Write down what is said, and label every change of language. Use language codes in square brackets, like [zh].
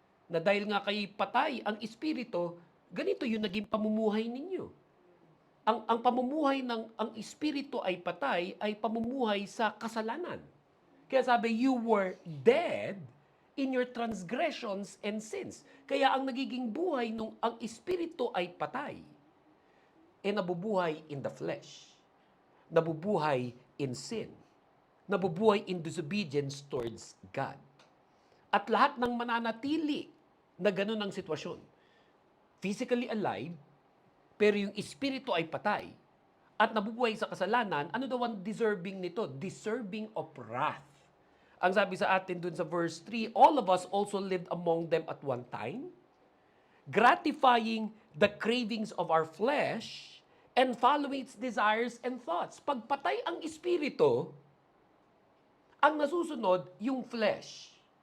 [tl] Na dahil nga kayo patay ang espiritu, ganito yung naging pamumuhay ninyo. Ang pamumuhay ng ang espiritu ay patay, ay pamumuhay sa kasalanan. Kaya sabi, [en] you were dead in your transgressions and sins. [tl] Kaya ang nagiging buhay nung ang espiritu ay patay, nabubuhay in the flesh. Nabubuhay in sin. Nabubuhay in disobedience towards God. At lahat ng mananatili na ganun ang sitwasyon. Physically alive, pero yung espiritu ay patay at nabubuhay sa kasalanan, ano daw ang deserving nito? [en] Deserving of wrath. [tl] Ang sabi sa atin dun sa verse 3, [en] all of us also lived among them at one time, gratifying the cravings of our flesh and following its desires and thoughts. [tl] Pag patay ang espiritu, ang nasusunod, yung flesh.